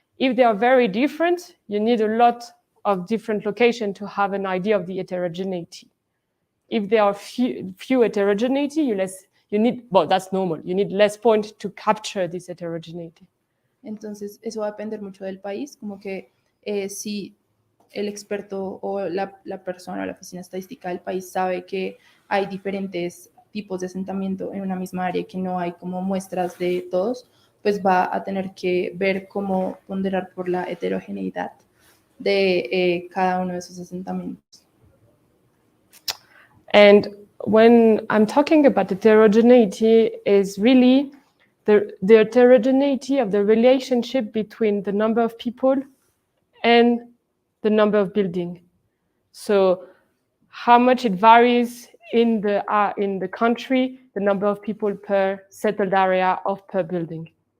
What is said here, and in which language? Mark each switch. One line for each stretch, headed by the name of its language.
English: If they are very different, you need a lot of different locations to have an idea of the heterogeneity. If there are few heterogeneity, you need, well, that's normal. You need less points to capture this heterogeneity.
Spanish: Entonces, eso va a depender mucho del país, como que si el experto o la persona o la oficina estadística del país sabe que hay diferentes tipos de asentamiento en una misma área y que no hay como muestras de todos, pues va a tener que ver cómo ponderar por la heterogeneidad de cada uno de esos asentamientos.
English: And when I'm talking about heterogeneity, is really the heterogeneity of the relationship between the number of people and the number of building. So how much it varies in the country, the number of people per settled area of per building.